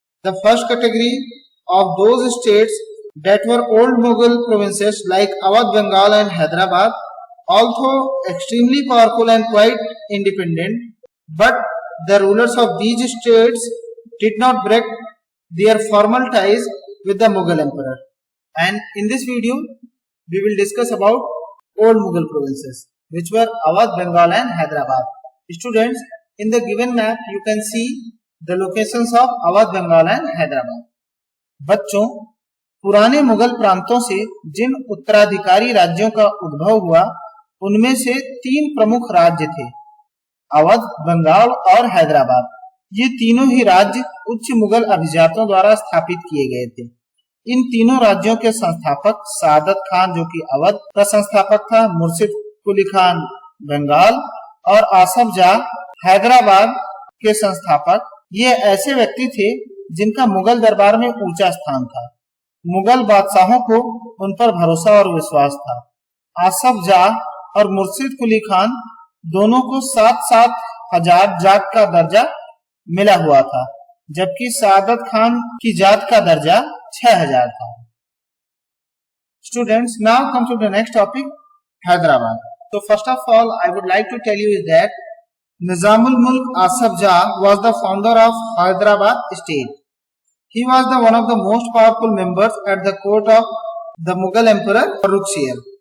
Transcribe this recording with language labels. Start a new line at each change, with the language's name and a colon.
English: The first category of those states that were old Mughal provinces like Awadh, Bengal and Hyderabad, although extremely powerful and quite independent, but the rulers of these states did not break their formal ties with the Mughal emperor. And in this video, we will discuss about old Mughal provinces, which were Awadh, Bengal and Hyderabad. Students, in the given map, you can see the locations of Awadh, Bengal and Hyderabad.
Hindi: बच्चों, पुराने मुगल प्रांतों से जिन उत्तराधिकारी राज्यों का उद्भव हुआ, उनमें से तीन प्रमुख राज्य थे, अवध, बंगाल और हैदराबाद। ये तीनों ही राज्य उच्च मुगल अभिजातों द्वारा स्थापित किए गए थे। इन तीनों राज्यों के संस्थापक सादत खान, जो कि अवध का संस्थापक था, मुर्शिद कुली खान बंगाल और आसफ जाह हैदराबाद के संस्थापक, ये ऐसे व्यक्ति थे जिनका मुगल दरबार में ऊंचा स्थान था। मुगल बादशाहों को उन पर भरोसा और विश्वास था। आसफ जाह और मुर्शिद कुली खान दोनों को 7-7 हजार जात का दर्जा मिला हुआ था, जबकि सादत खान की जात का दर्जा 6000 था।
English: Students, now come to the next topic, Hyderabad. So first of all, I would like to tell you is that Nizamul Mulk Asaf Jah was the founder of Hyderabad state. He was one of the most powerful members at the court of the Mughal Emperor Farrukh Shah.